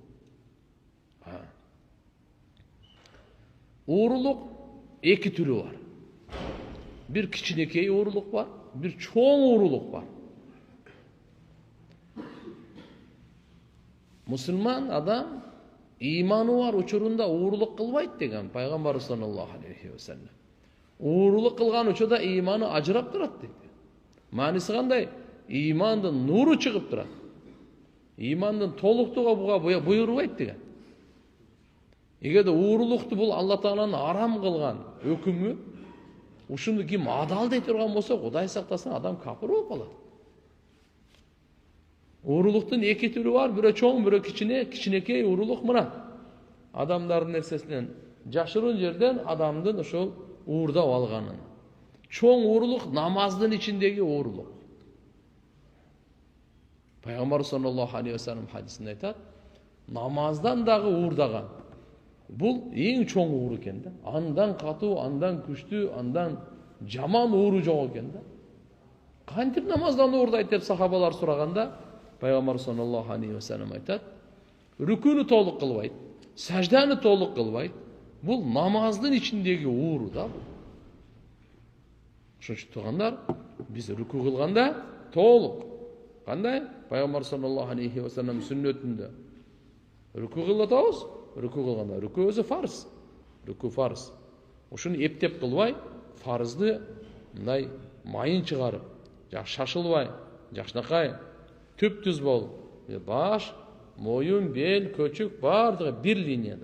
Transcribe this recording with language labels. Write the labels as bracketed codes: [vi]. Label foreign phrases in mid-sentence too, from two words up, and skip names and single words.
[ky] Уурулук эки түрү бар. Bir кичинекей уурулук бар, bir чоң уурулук бар. Мусулман адам иманы бар учурунда уурулук кылбайт деген пайгамбар [ar] صلى الله عليه وسلم. [ky] Уурулук кылган учурда иманы ажырап турат дейт. Мааниси кандай? Имандын нуру чыгып турат. Имандын толуктугу буга буйрубайт деген. Эгерде уурулукту бул Алла Тааланын арам кылган өкүмү, ушуну ким адал дей турган болсо, Кудай сактасын, адам капыр болуп калат. Уурулуктун эки түрү бар, бирөө чоң, бирөө кичинекей уурулук мына. Адамдардын нерсесинен жашыруун жерден адамдын ошол уурдап алганын. Чоң уурулук намаздын ичиндеги уурулук. Пайгамбар [ar] صلى الله عليه وسلم [ky] хадисинде айтат, намаздан дагы уурдаган. Бул эң чоң уур экен да. Андан катуу, андан күчтүү, андан жаман ууру жок экен да. Кантип намаздан уурдайт деп сахабалар сураганда, Пайгамбар [ar] صلى الله عليه وسلم [ky] айтат, рүкүнү толук кылбайт, сажданы толук кылбайт. Бул намаздын ичиндеги ууру да. Ошон үчүн туугандар, биз рүкү кылганда толук. Кандай? Пайгамбар [ar] صلى الله عليه وسلم [ky] сүннөтүндө рүкү кылып атабыз. Рүкү кылганда, рүкү өзү фарз. Рүкү фарз. Ошону эптеп кылбай, фарзды мындай майын чыгарып, шашылбай, жакшынакай, түп-түз болуп, баш, моюн, бел, көчүк бардыгы бир линияда.